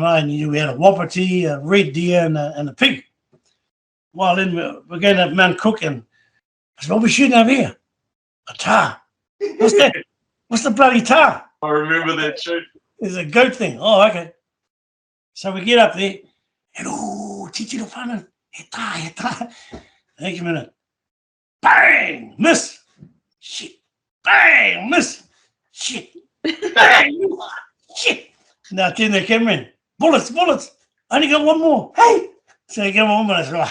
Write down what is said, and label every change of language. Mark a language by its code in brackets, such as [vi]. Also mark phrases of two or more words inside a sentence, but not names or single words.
[en] I knew we had a wapiti, a red deer, and a pig. Well, then we're going to Mount Cook, and I said, what are we shooting over here? A tar. What's that? What's the bloody tar? I remember that too. It's a goat thing. Oh, okay. So we get up there, and [mi] titiro whānau, he tar. [en] Next minute, bang, miss. Shit, bang, miss. Shit. Bang! Shit. Now turn the camera in. Bullets. Only got one more. Hey! So I give 1 minute. Right.